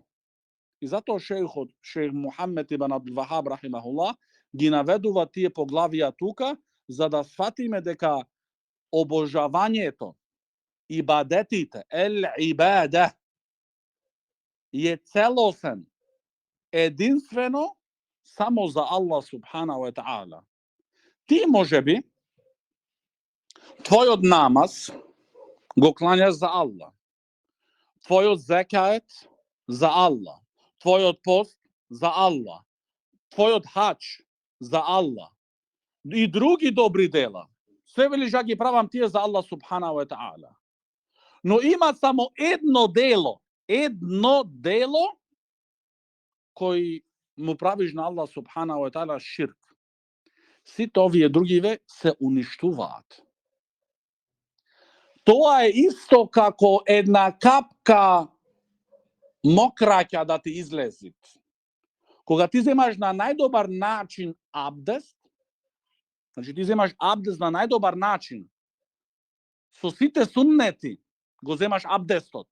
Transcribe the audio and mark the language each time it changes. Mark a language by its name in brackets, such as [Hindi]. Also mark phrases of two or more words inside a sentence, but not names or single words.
[Macedonian] И затоа шејх Мухаммед ибн Абдул Вахаб рахимахуллах ги наведува тие поглавија тука, за да сватиме дека обожавањето, ибадетите, ибаде, е целосен, единствено само за Аллах [Arabic] سبحانه وتعالى. [Macedonian] Ти можеби твојот намаз го клањаш за Аллах. Твојот зекает за Аллах. Твојот пост за Аллах. Твојот хач за Аллах. И други добри дела. Се велиш ја ги правам тие за Аллах [Arabic] سبحانه وتعالى. [Macedonian] Но има само едно дело кој му правиш на Аллах [Arabic] سبحانه وتعالى [Macedonian] ширк. Сите овие другиве се уништуваат. Тоа е исто како една капка мокраќа да ти излези. Кога ти земаш на најдобар начин абдест, значи ти земаш абдест на најдобар начин, со сите суннети го земаш абдестот.